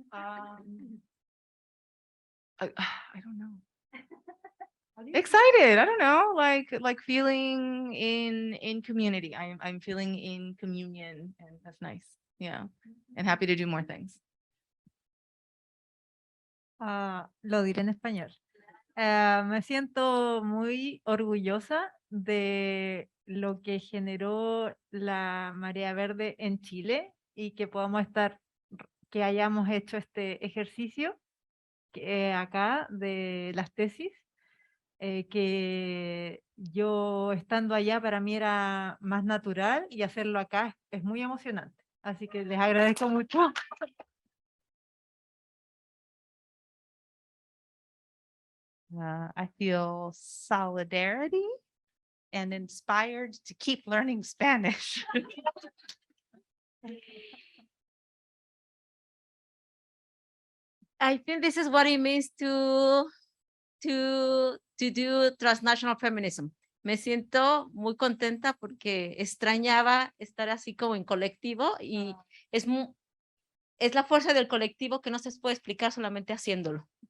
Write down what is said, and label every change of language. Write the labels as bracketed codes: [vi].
[en] I don't know. Excited. I don't know, like feeling in community. I'm feeling in communion, and that's nice. Yeah, and happy to do more things. [es] Lo diré en español. Me siento muy orgullosa de lo que generó la Marea Verde en Chile y que podamos que hayamos hecho este ejercicio acá de las tesis, que yo estando allá para mí era más natural y hacerlo acá es muy emocionante. Así que les agradezco mucho. [en] I feel solidarity and inspired to keep learning Spanish. I think this is what it means to do transnational feminism. [es] Me siento muy contenta porque extrañaba estar así como en colectivo y es la fuerza del colectivo que no se puede explicar solamente haciéndolo.